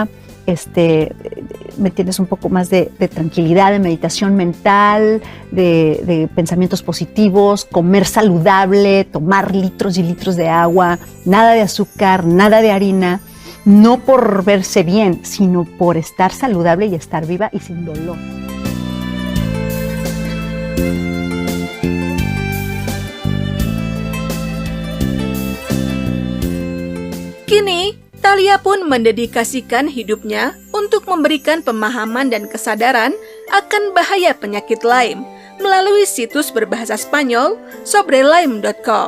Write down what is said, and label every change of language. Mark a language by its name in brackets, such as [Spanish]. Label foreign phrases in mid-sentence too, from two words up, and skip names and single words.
[Spanish] Me tienes un poco más de tranquilidad, de meditación mental, de pensamientos positivos, comer saludable, tomar litros y litros de agua, nada de azúcar, nada de harina. No por verse bien, sino por estar saludable y estar viva y sin dolor. [Indonesian] Kini, Thalia pun mendedikasikan hidupnya untuk memberikan pemahaman dan kesadaran akan bahaya penyakit Lyme melalui situs berbahasa Spanyol sobrelyme.com.